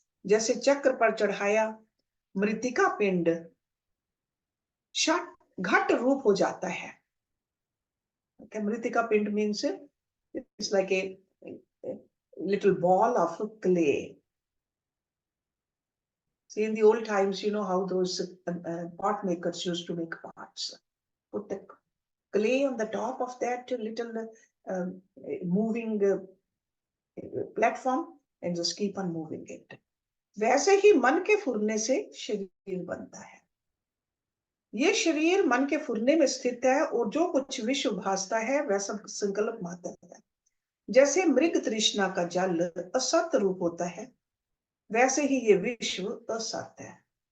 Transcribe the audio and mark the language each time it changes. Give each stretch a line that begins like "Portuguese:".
Hindi: जैसे चक्र पर चढ़ाया मृतिका पिंड घट रूप हो जाता है।
English: मृतिका पिंड means it's like a little ball of clay. See, in the old times, you know how those pot makers used to make pots. Put the clay on the top of that little moving platform and just keep on moving it.
Hindi: वैसे ही मन के फुरने से शरीर बनता है। ये शरीर मन के फुरने में स्थित है और जो कुछ विश्व भासता है वह सब संकल्प मात्र है। जैसे मृग तृष्णा का जल असत्य रूप होता है, वैसे ही ये विश्व असत्य है।